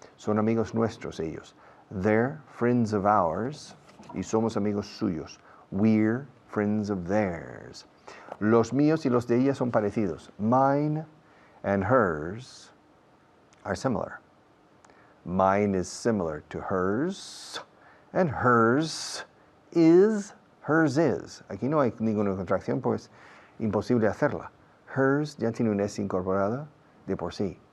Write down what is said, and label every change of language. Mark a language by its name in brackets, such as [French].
[Spanish] Son amigos nuestros ellos. [English] They're friends of ours. [Spanish] Y somos amigos suyos. [English] We're friends of theirs. [Spanish] Los míos y los de ella son parecidos. [English] Mine and hers are similar. Mine is similar to hers, and hers is. [Spanish] Aquí no hay ninguna contracción, pues imposible hacerla. Hers ya tiene una S incorporada de por sí.